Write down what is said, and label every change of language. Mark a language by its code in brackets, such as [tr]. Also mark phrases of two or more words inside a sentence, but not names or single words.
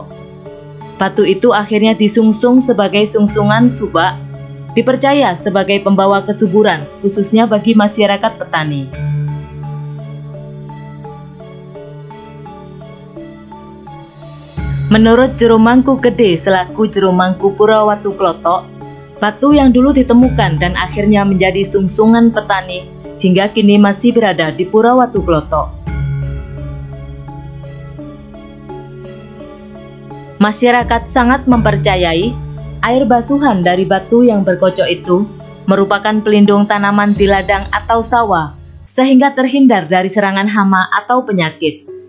[id] Batu itu akhirnya disungsung sebagai sungsungan subak, dipercaya sebagai pembawa kesuburan, khususnya bagi masyarakat petani. Menurut Jero Mangku Gede selaku Jero Mangku Pura Watu Klotok, batu yang dulu ditemukan dan akhirnya menjadi sungsungan petani hingga kini masih berada di Pura Watu Klotok. Masyarakat sangat mempercayai air basuhan dari batu yang berkocok itu merupakan pelindung tanaman di ladang atau sawah sehingga terhindar dari serangan hama atau penyakit.